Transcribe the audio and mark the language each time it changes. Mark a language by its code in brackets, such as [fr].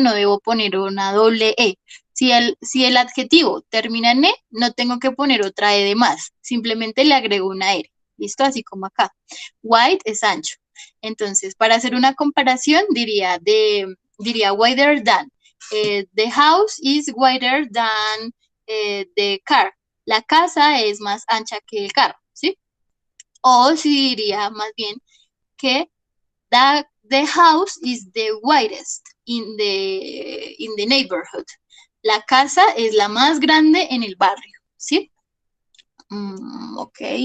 [es] No debo poner una doble E. Si el adjetivo termina en E, no tengo que poner otra E de más, simplemente le agrego una R, ¿listo? Así como acá. Wide es ancho. Entonces, para hacer una comparación, diría wider than. [en] The house is wider than the car. [es] La casa es más ancha que el carro, ¿sí? O si diría más bien que [en] the house is the widest in the neighborhood. [es] La casa es la más grande en el barrio, ¿sí? Ok.